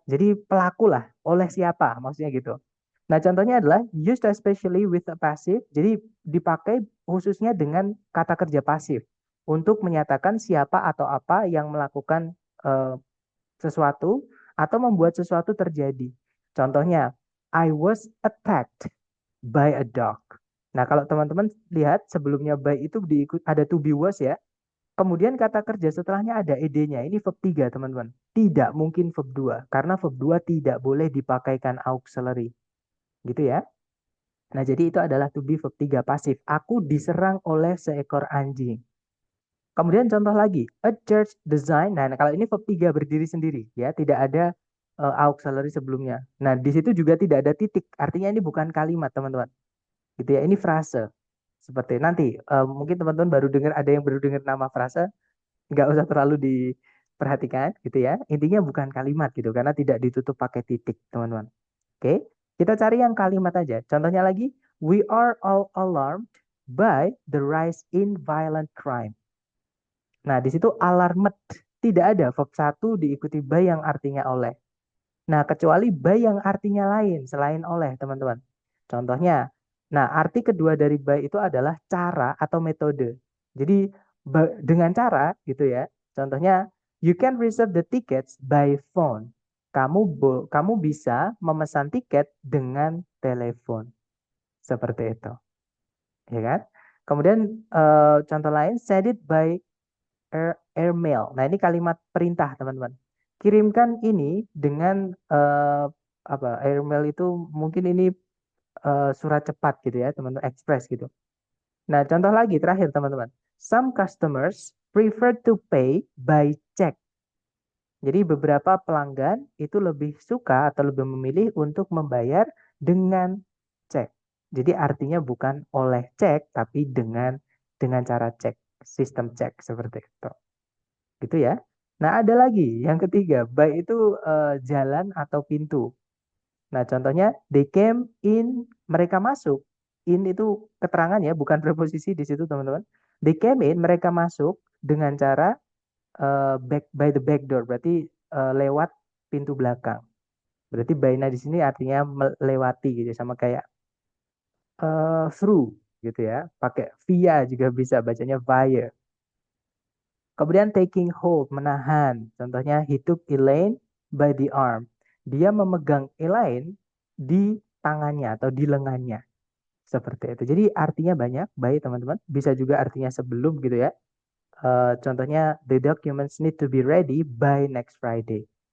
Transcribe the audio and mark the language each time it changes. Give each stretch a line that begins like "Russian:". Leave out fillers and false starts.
Indonesian: Jadi pelaku lah, oleh siapa maksudnya gitu. Nah, contohnya adalah
English: used especially with a passive.
Indonesian: Jadi dipakai khususnya dengan kata kerja pasif untuk menyatakan siapa atau apa yang melakukan eh, sesuatu atau membuat sesuatu terjadi. Contohnya,
English: I was attacked by a dog.
Indonesian: Nah, kalau teman-teman lihat sebelumnya by itu diikut ada to be was ya. Kemudian kata kerja setelahnya ada ed-nya. Ini verb 3, teman-teman. Tidak mungkin verb 2 karena verb 2 tidak boleh dipakaikan auxiliary. Gitu ya. Nah, jadi itu adalah to be verb 3 pasif. Aku diserang oleh seekor anjing. Kemudian contoh lagi,
English: a church design.
Indonesian: Nah, kalau ini verb 3 berdiri sendiri ya, tidak ada auxiliary sebelumnya. Nah, di situ juga tidak ada titik. Artinya ini bukan kalimat, teman-teman. Gitu ya, ini frase. Seperti nanti mungkin teman-teman baru dengar ada yang baru dengar nama frase, nggak usah terlalu diperhatikan gitu ya. Intinya bukan kalimat gitu karena tidak ditutup pakai titik, teman-teman. Oke, kita cari yang kalimat aja. Contohnya lagi,
English: we are all alarmed by the rise in violent crime.
Indonesian: Nah, di situ alarmed tidak ada verb satu diikuti by yang artinya oleh. Nah, kecuali by yang artinya lain selain oleh, teman-teman. Contohnya, nah arti kedua dari by itu adalah cara atau metode. Jadi dengan cara gitu ya. Contohnya,
English: you can reserve the tickets by phone.
Indonesian: Kamu bisa memesan tiket dengan telepon. Seperti itu, ya kan? Kemudian contoh lain,
English: send it by airmail.
Indonesian: Nah, ini kalimat perintah, teman-teman. Kirimkan ini dengan apa? Airmail itu mungkin ini surat cepat gitu ya, teman-teman, express gitu. Nah, contoh lagi terakhir, teman-teman.
English: Some customers prefer to pay by check.
Indonesian: Jadi beberapa pelanggan itu lebih suka atau lebih memilih untuk membayar dengan cek. Jadi artinya bukan oleh cek, tapi dengan cara cek, sistem cek seperti itu. Gitu ya. Nah, ada lagi yang ketiga, by itu jalan atau pintu. Nah, contohnya
English: they came in,
Indonesian: mereka masuk. In itu keterangan ya, bukan preposisi di situ, teman-teman.
English: They came in,
Indonesian: mereka masuk dengan cara
English: back by the back door,
Indonesian: berarti lewat pintu belakang. Berarti by-nya di sini artinya melewati gitu, sama kayak through gitu ya. Pakai via juga bisa bacanya via. Kemudian
English: taking hold,
Indonesian: menahan. Contohnya,
English: he took Elaine by the arm.
Indonesian: Dia memegang Elaine di tangannya atau di lengannya. Seperti itu. Jadi artinya banyak, baik teman-teman. Bisa juga artinya sebelum gitu ya. Contohnya,
English: the documents need to be ready by next Friday.